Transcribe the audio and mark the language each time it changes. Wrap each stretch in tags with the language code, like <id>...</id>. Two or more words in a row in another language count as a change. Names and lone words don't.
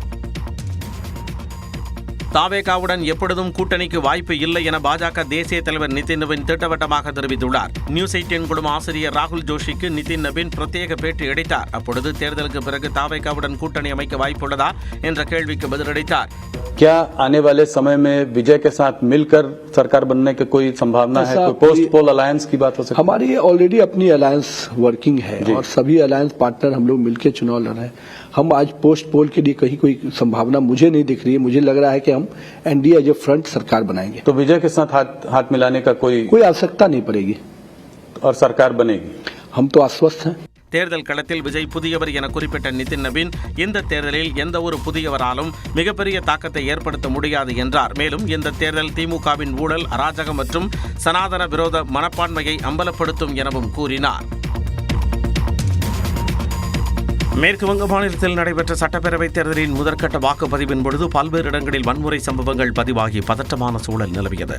<ta>தாவேகாவுடன் எப்பொழுதும் கூட்டணிக்கு வாய்ப்பு இல்லை என பாஜக தேசிய தலைவர் நிதின் நபின் திட்டவட்டமாக தெரிவித்துள்ளார். நியூஸ் 18 குழும ஆசிரியர் ராகுல் ஜோஷிக்கு நிதின் நபின் பிரத்யேக பேட்டி அளித்தார். அப்பொழுது தேர்தலுக்கு பிறகு தாவேகாவுடன் கூட்டணி அமைக்க வாய்ப்புள்ளதா என்ற கேள்விக்கு பதிலளித்தார்.</ta> <hi>क्या आने वाले समय में विजय के साथ मिलकर सरकार बनने की कोई संभावना है? कोई</hi> <en>post poll alliance</en> <hi>की बात हो सकती है? हमारी ऑलरेडी अपनी</hi> <en>alliance working</en> <hi>है और सभी</hi> <en>alliance partner</en> <hi>हम लोग मिलकर चुनाव लड़ रहे हैं. हम आज</hi> <en>post poll</en> <hi>के लिए कहीं कोई संभावना मुझे नहीं दिख रही है. मुझे लग रहा है कि हम</hi> <en>NDA as a front</en> <hi>सरकार बनाएंगे. तो विजय के साथ हाथ मिलाने का कोई आवश्यकता नहीं पड़ेगी और सरकार बनेगी. हम तो आश्वस्त हैं.</hi> <ta>தேர்தல் களத்தில் விஜய் புதியவர் என குறிப்பிட்ட நிதின் நபின் இந்த தேர்தலில் எந்த ஒரு புதியவராலும் மிகப்பெரிய தாக்கத்தை ஏற்படுத்த முடியாது என்றார். மேலும் இந்த தேர்தல் திமுகவின் ஊழல், அராஜகம் மற்றும் சனாதன விரோத மனப்பான்மையை அம்பலப்படுத்தும் எனவும் கூறினார். மேற்கு வங்க மாநிலத்தில் நடைபெற்ற சட்டப்பேரவைத் தேர்தலின் முதற்கட்ட வாக்குப்பதிவின் பொழுது பல்வேறு இடங்களில் வன்முறை சம்பவங்கள் பதிவாகி பதற்றமான சூழல் நிலவியது.</ta>